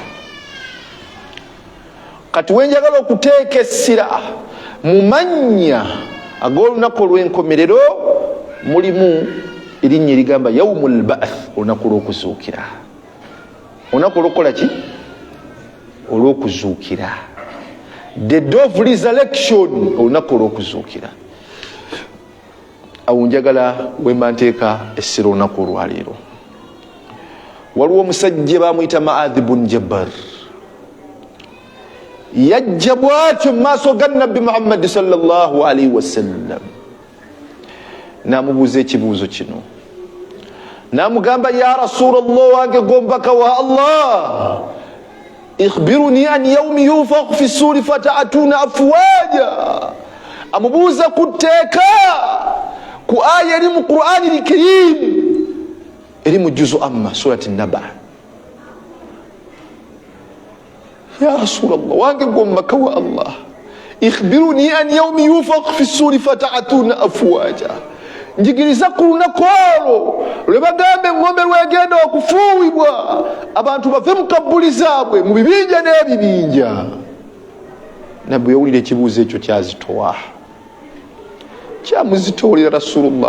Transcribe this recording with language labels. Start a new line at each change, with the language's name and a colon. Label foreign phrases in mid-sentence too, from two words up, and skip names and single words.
Ganda: Kati wenjagala okuteeka essira mu mannya ag'olunaku olw'enkomerero, mulimu erinnya erigamba
Arabic: يوم البعث,
Ganda: olunaku olw'okuzuukira. Olunaku olw'okukola ki? Olw'okuzuukira.
English: The day of resurrection,
Ganda: olunaku olw'okuzuukira. Awo njagala wemba nteeka essira olunaku olwaleero. Waliwo omusajja bamuyita Ma'adh ibn Jabbar, yajja bw'atyo mu maaso ga Nabbi Muhammad
Arabic: صلى الله عليه وسلم,
Ganda: namubuuza ekibuuzo kino, namugamba
Arabic: يا رسول الله
Ganda: wange gombaka wa Allah,
Arabic: أخبرني عن يوم ينفخ في الصور فتأتون أفواجا.
Ganda: Amubuuza kuteeka ku aya eri mu Qur'ani al-Karim eri mu juzu amma surati Naba.
Arabic: يا رسول الله
Ganda: wange gombaka wa Allah,
Arabic: أخبرني عن يوم ينفخ في الصور فتأتون أفواجا.
Ganda: Njigiriza ku lunaku olwo lwe bagamba engombe lwegenda okufuuwibwa abantu bave mu kabbuli zaabwe mu bibinja n'ebibinja. Nabbi yawulira ekibuuzo ekyo kyazitowa, kyamuzitoolera Rasulullah.